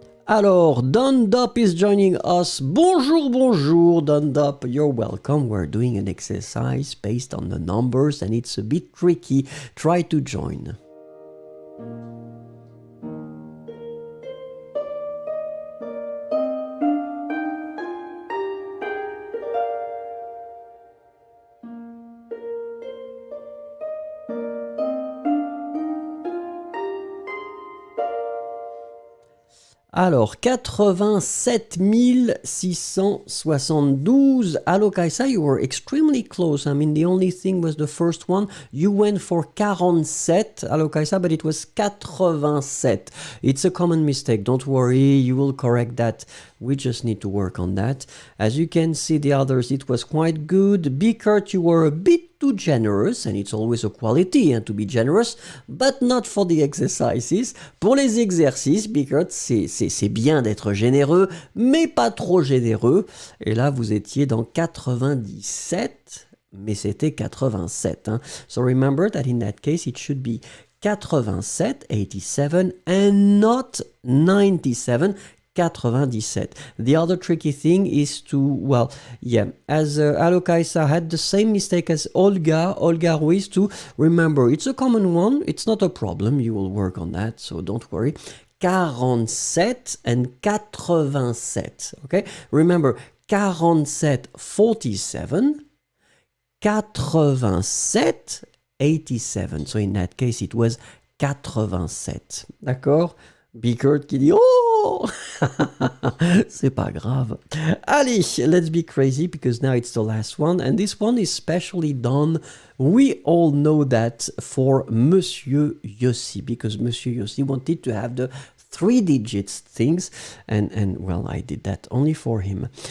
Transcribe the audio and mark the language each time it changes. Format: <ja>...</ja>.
<fr>Alors,</fr> <en>Dundop is joining us.</en> <fr>Bonjour, bonjour, Dundop.</fr> <en>You're welcome. We're doing an exercise based on the numbers and it's a bit tricky. Try to join.</en> <fr>Alors, 87 672.</fr> <en>Hello, Kaisa, you were extremely close. I mean, the only thing was the first one. You went for 47. Hello, Kaisa, but it was 87. It's a common mistake. Don't worry, you will correct that. We just need to work on that. As you can see, the others, it was quite good. Bikert, you were a bit too too generous, and it's always a quality to be generous, but not for the exercises.</en> <fr>Pour les exercices,</fr> <en>because</en> <fr>c'est bien d'être généreux, mais pas trop généreux. Et là, vous étiez dans 97, mais c'était 87.</fr> <en>So remember that in that case, it should be 87, 87, and not 97, 97. The other tricky thing is to, well, yeah, as Alokaisa had the same mistake as Olga Ruiz, to remember, it's a common one, it's not a problem, you will work on that, so don't worry. 47 and 87, okay? Remember, 47, 47, 87, 87. So in that case, it was 87.</en> <fr>D'accord? Bigert qui dit oh c'est pas grave. Allez,</fr> <en>let's be crazy because now it's the last one. And this one is specially done. We all know that for Monsieur Yossi, because Monsieur Yossi wanted to have the 3 digits things, and well, I did that only for him.</en>